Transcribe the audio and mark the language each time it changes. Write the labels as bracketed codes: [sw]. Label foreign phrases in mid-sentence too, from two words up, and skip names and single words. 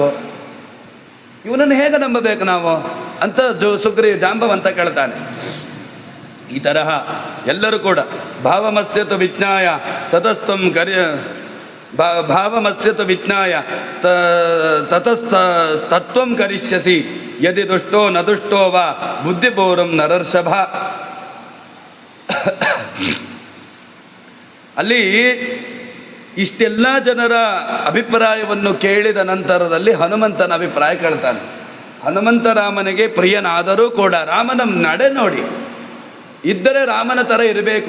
[kn] ಇವನನ್ನು ಹೇಗೆ ನಂಬಬೇಕು ನಾವು ಅಂತ ಜಾಂಬವಂತ ಕೇಳ್ತಾನೆ. ಈ ತರಹ ಎಲ್ಲರೂ ಕೂಡ [sa] ಭಾವಮಸ್ಯತು ವಿಜ್ಞಾಯ ತತಸ್ತಂ ಭಾವಮಸ್ಯತು ವಿಜ್ಞಾಯ ತತಸ್ತತ್ವಂ ಕರಿಷ್ಯಸಿ ಯದಿ ದುಷ್ಟೋ ನ ದುಷ್ಟೋ ವಾ ಬುದ್ಧಿಪೂರ್ವಂ ನರರ್ಷಭ. [kn] ಅಲ್ಲಿ ಇಷ್ಟೆಲ್ಲ ಜನರ ಅಭಿಪ್ರಾಯವನ್ನು ಕೇಳಿದ ನಂತರದಲ್ಲಿ ಹನುಮಂತನ ಅಭಿಪ್ರಾಯ ಕೇಳ್ತಾನೆ. ಹನುಮಂತರಾಮನಿಗೆ ಪ್ರಿಯನಾದರೂ ಕೂಡ ರಾಮನ ನಡೆ ನೋಡಿ ಇದ್ದರೆ ರಾಮನ ಥರ ಇರಬೇಕು.